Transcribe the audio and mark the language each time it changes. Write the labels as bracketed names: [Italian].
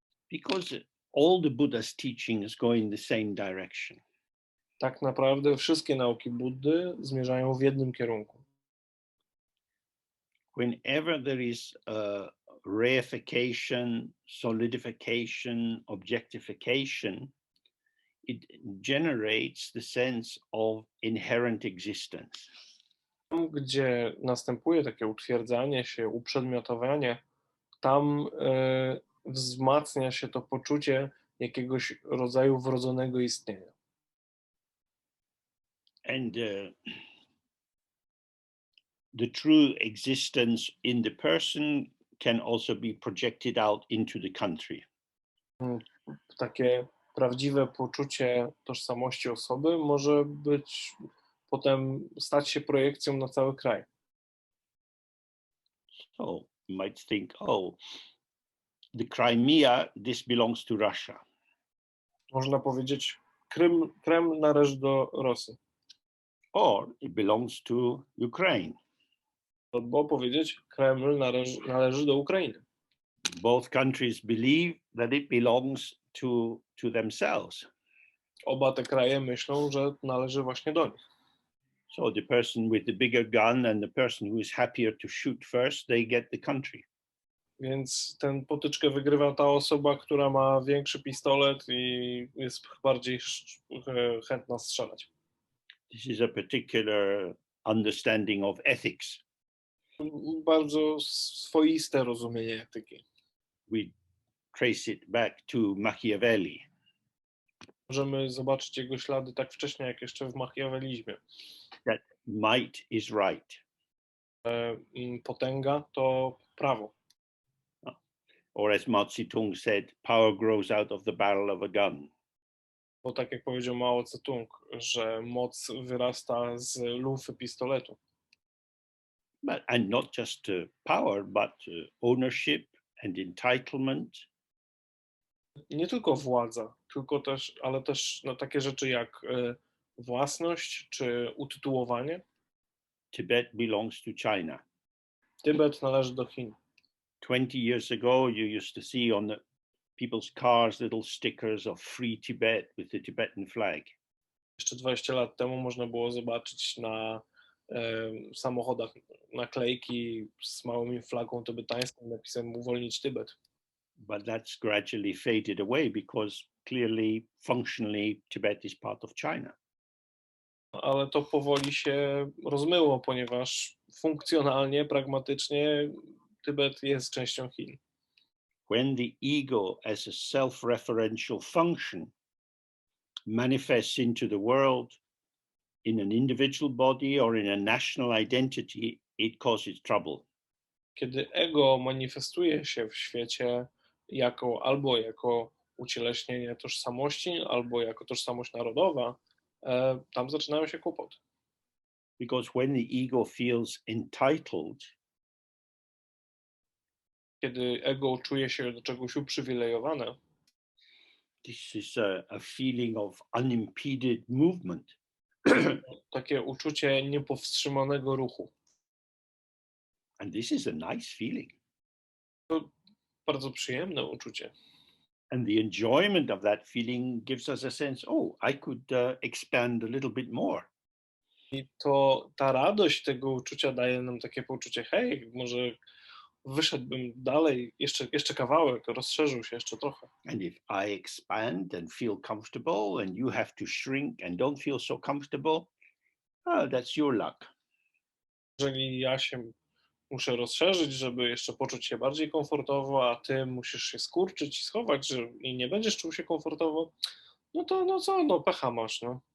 [English] Because all the Buddha's teachings go in the same direction. [Polish] Tak naprawdę wszystkie nauki Buddy zmierzają w jednym kierunku. [English] Whenever there is reification, solidification, objectification, it generates the sense of inherent existence. [Polish] Tam, gdzie następuje takie utwierdzanie się, uprzedmiotowanie, tam wzmacnia się to poczucie jakiegoś rodzaju wrodzonego istnienia. [English] And the true existence in the person can also be projected out into the country. [Polish] Takie prawdziwe poczucie tożsamości osoby może potem stać się projekcją na cały kraj. [English] So you might think, oh, the Crimea, this belongs to Russia. [Polish] Można powiedzieć, Kreml należy do Rosji. [English] Or it belongs to Ukraine. [Polish] Albo powiedzieć, Kreml należy do Ukrainy. [English] Both countries believe that it belongs to themselves. [Polish] Oba te kraje myślą, że należy właśnie do nich. [English] So the person with the bigger gun and the person who is happier to shoot first, they get the country. [Polish] Więc tę potyczkę wygrywa ta osoba, która ma większy pistolet i jest bardziej chętna strzelać. [English] This is a particular understanding of ethics. [Polish] Bardzo swoiste rozumienie etyki. [English] We trace it back to Machiavelli. [Polish] Możemy zobaczyć jego ślady tak wcześnie, jak jeszcze w machiawelizmie. [English] That might is right. [Polish] Potęga to prawo. [English] Or as Mao Zedong said, power grows out of the barrel of a gun. [Polish] Bo tak jak powiedział Mao Zedong, że moc wyrasta z lufy pistoletu. [English] And not just power, but ownership and entitlement. [Polish] Nie tylko władza, ale też takie rzeczy jak własność czy utytułowanie. [English] Tibet belongs to China. [Polish] Tybet należy do Chin. [English] 20 years ago, you used to see on the people's cars little stickers of Free Tibet with the Tibetan flag. [Polish] Jeszcze 20 lat temu można było zobaczyć na samochodach naklejki z małymi flagą tybetańską napisem "Uwolnić Tybet". [English] But that's gradually faded away because clearly, functionally, Tibet is part of China. [Polish] Ale to powoli się rozmyło, ponieważ funkcjonalnie, pragmatycznie Tybet jest częścią Chin. [English] When the ego as a self-referential function manifests into the world in an individual body or in a national identity, it causes trouble. [Polish] Kiedy ego manifestuje się w świecie albo jako ucieleśnienie tożsamości, albo jako tożsamość narodowa, tam zaczynają się kłopoty. [English] Because when the ego feels entitled, [Polish] Kiedy ego czuje się do czegoś uprzywilejowane, [English] this is a feeling of unimpeded movement. [Polish] takie uczucie niepowstrzymanego ruchu. [English] And this is a nice feeling. [Polish] To bardzo przyjemne uczucie. [English] And the enjoyment of that feeling gives us a sense, oh, I could expand a little bit more. [Polish] I to ta radość tego uczucia daje nam takie poczucie, hej, może wyszedłbym dalej, jeszcze kawałek, rozszerzył się jeszcze trochę. [English] And if I expand and feel comfortable and you have to shrink and don't feel so comfortable, that's your luck. [Polish] Jeżeli ja się muszę rozszerzyć, żeby jeszcze poczuć się bardziej komfortowo, a ty musisz się skurczyć i schować, i nie będziesz czuł się komfortowo, no pecha masz, no.